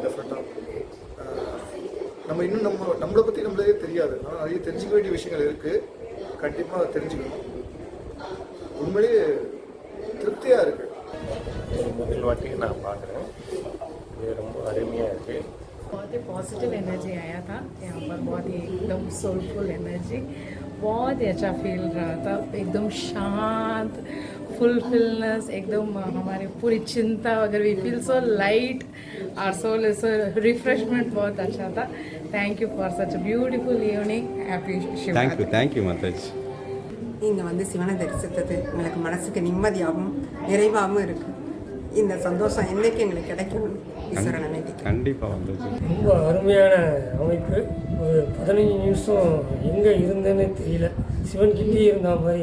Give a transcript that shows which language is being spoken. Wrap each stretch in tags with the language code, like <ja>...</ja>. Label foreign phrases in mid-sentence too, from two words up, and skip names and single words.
<ta>டெஃபினட்டாக நம்ம இன்னும் நம்மளை பற்றி நம்மளே தெரியாது, ஆனால் நிறைய தெரிஞ்சுக்க வேண்டிய விஷயங்கள் இருக்குது. கண்டிப்பாக அதை தெரிஞ்சுக்கணும். உண்மையிலேயே திருப்தியாக இருக்குது. முதல் வாட்டி நான் பார்க்குறேன், ये ரொம்ப அருமையாக இருக்குது.</ta> <hi>बहुत ही</hi> <en>positive energy</en> <hi>आया था यहाँ पर, बहुत ही एकदम</hi> <en>soulful energy,</en> <hi>बहुत ही अच्छा फील रहा था, एकदम शांत</hi> <en>फुलफिलनेस</en> <hi>एकदम हमारे पूरी चिंता वगैरह</hi> <en>we feel so light our soul is so refreshment</en> <hi>बहुत अच्छा था</hi> <en>thank you for such a beautiful evening happy शिवरात्रि thank you மாதாஜி.</en> <ta>இங்கே வந்து சிவனை தரிசித்தது எங்களுக்கு மனசுக்கு நிம்மதியாகவும் நிறைவாகவும் இருக்குது. இந்த சந்தோஷம் என்றைக்கு எங்களுக்கு கிடைக்கும் ஈஸ்வரனை வேண்டி. கண்டிப்பாக மாதாஜி. ரொம்ப அருமையான அமைப்பு. ஒரு 15 நிமிஷம் எங்கே இருந்தேன்னு தெரியல, சிவன் கிட்டே இருந்த மாதிரி.</ta>